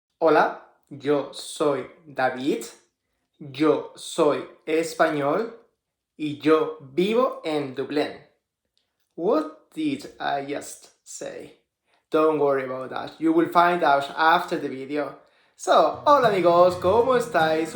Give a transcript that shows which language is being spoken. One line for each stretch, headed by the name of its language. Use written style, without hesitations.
Spanish: Hola, yo soy David, yo soy español y yo vivo en Dublín.
English: What did I just say? Don't worry about that, you will find out after the video.
Spanish: So, hola amigos, ¿cómo estáis?